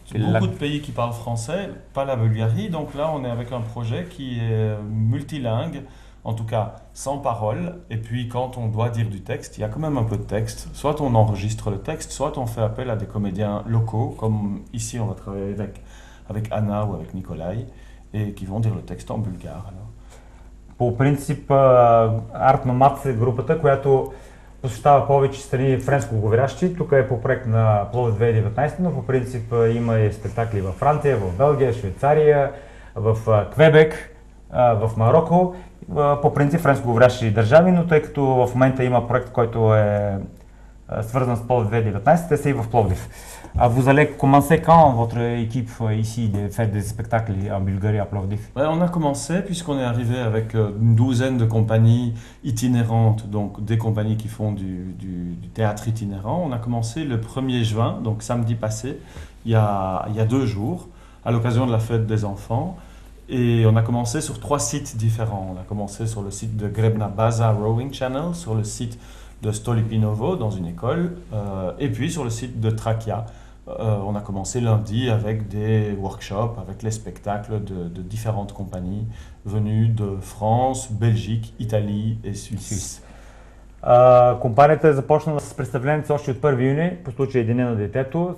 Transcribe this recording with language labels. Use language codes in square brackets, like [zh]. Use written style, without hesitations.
[fr] Beaucoup de pays qui parlent français, pas la Bulgarie. Donc là, on est avec un projet qui est multilingue, en tout cas sans parole. Et puis quand on doit dire du texte, il y a quand même un peu de texte. Soit on enregistre le texte, soit on fait appel à des comédiens locaux, comme ici on va travailler avec Anna ou avec Nikolai, et qui vont dire le texte en bulgare. Alors. [bg] По принцип, Арт Номад е групата, която посещава повече страни френско-говорящи. Тук е по проект на Пловдив 2019, но по принцип има и спектакли във Франция, в Белгия, Швейцария, в Квебек, в Марокко. По принцип френско-говорящи държави, но тъй като в момента има проект, който е свързан с Пловдив 2019, те са и в Пловдив. [fr] Vous allez commencer quand votre équipe ici de faire des spectacles en Bulgarie à Plovdiv? On a commencé puisqu'on est arrivé avec une douzaine de compagnies itinérantes, donc des compagnies qui font du théâtre itinérant. On a commencé le 1er juin, donc samedi passé, il y a 2 jours, à l'occasion de la fête des enfants. Et on a commencé sur 3 sites différents. On a commencé sur le site de Grebna Baza Rowing Channel, sur le site de Stolipinovo dans une école, et puis sur le site de Trakia. On a commencé lundi avec des workshops, avec les spectacles de différentes compagnies venues de France, Belgique, Italie et Suisse. [bg] Компанията е започнала с представлението още от 1 юни, по случай Деня на детето.